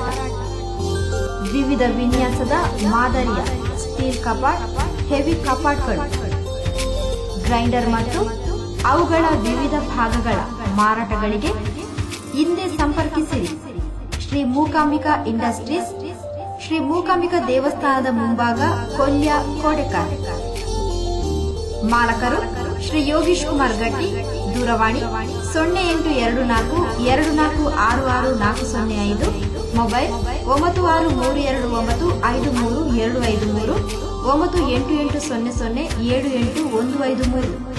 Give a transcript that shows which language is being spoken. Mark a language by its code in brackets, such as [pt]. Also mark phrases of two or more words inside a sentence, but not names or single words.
[kn] ವಿವಿಧ ವಿನ್ಯಾಸದ ಮಾದರಿಯ ಸ್ಟೀಲ್ ಕಪಾಟ್, ಹೆವಿ ಕಪಾಟ್ಗಳು, ಗ್ರೈಂಡರ್ ಮತ್ತು ಅವುಗಳ ವಿವಿಧ ಭಾಗಗಳ ಮಾರಾಟಗಳಿಗೆ ಹಿಂದೆ ಸಂಪರ್ಕಿಸಿರಿ. ಶ್ರೀ ಮೂಕಾಂಬಿಕಾ ಇಂಡಸ್ಟ್ರೀಸ್, ಶ್ರೀ ಮೂಕಾಂಬಿಕಾ ದೇವಸ್ಥಾನದ ಮುಂಭಾಗ, ಕೊಲ್ಯ, ಕೋಟೆಕಾರ್. ಮಾಲಕರು ಶ್ರೀ ಯೋಗೀಶ್ ಕುಮಾರ್ ಗಟ್ಟಿ. ದೂರವಾಣಿ 082424664405, ಮೊಬೈಲ್ 9632953253, 9880078153.